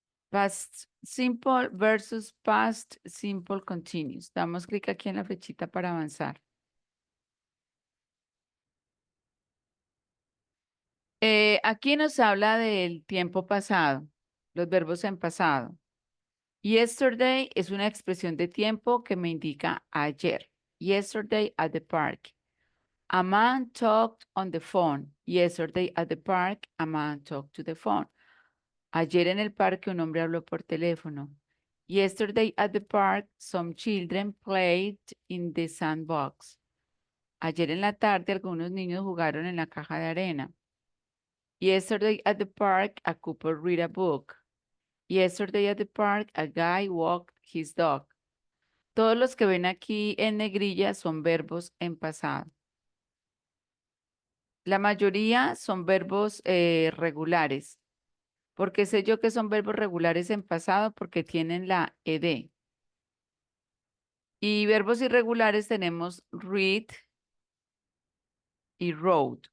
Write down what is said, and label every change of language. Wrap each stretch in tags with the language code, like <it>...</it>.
<en>Past simple versus past simple continuous.</en> <es>Damos clic aquí en la flechita para avanzar. Aquí nos habla del tiempo pasado, los verbos en pasado. Yesterday es una expresión de tiempo que me indica ayer.</es> <en>Yesterday at the park. A man talked on the phone. Yesterday at the park, a man talked to the phone.</en> <es>Ayer en el parque un hombre habló por teléfono.</es> <en>Yesterday at the park, some children played in the sandbox.</en> <es>Ayer en la tarde algunos niños jugaron en la caja de arena.</es> <en>Yesterday at the park, a couple read a book. Yesterday at the park, a guy walked his dog.</en> <es>Todos los que ven aquí en negrilla son verbos en pasado. La mayoría son verbos regulares. ¿Por qué sé yo que son verbos regulares en pasado? Porque tienen la ed. Y verbos irregulares tenemos read y rode.</es>